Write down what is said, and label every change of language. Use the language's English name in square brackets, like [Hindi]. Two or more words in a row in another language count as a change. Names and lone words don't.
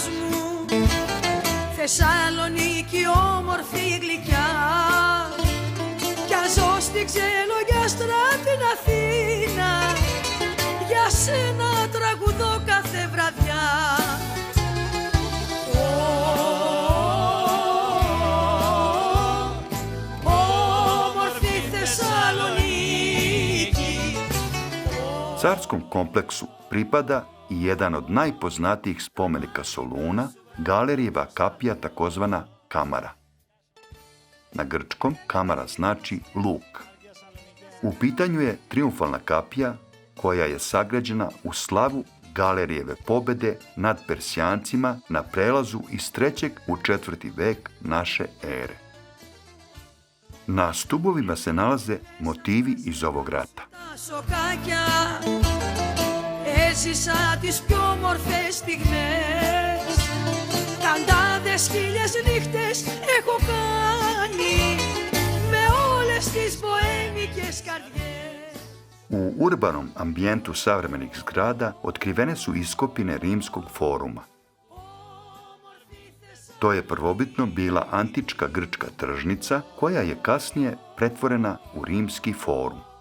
[Greek] μου, Θεσσαλονίκη όμορφη γλυκιά, κι αν ζω στην ξενογιάστρα την Αθήνα, για σένα τραγουδώ κάθε βραδιά. Όμορφη Θεσσαλονίκη. [Serbian] Carskom kompleksu pripada i jedan od najpoznatijih spomenika Soluna, Galerijeva kapija, takozvana kamara. Na grčkom kamara znači luk. U pitanju je triumfalna kapija koja je sagrađena u slavu Galerijeve pobede nad Persijancima na prelazu iz 3. u 4. vek naše ere. Na stubovima se nalaze motivi iz ovog rata. [Greek] Έζησα τις πιο όμορφες στιγμές, χιλιάδες χίλιες νύχτες έχω κάνει με όλες τις μποέμικες καρδιές. [Serbian] U urbanom ambijentu savremenih zgrada otkrivene su iskopine Rimskog foruma. To je prvobitno bila antička grčka tržnica koja je kasnije pretvorena u Rimski forum.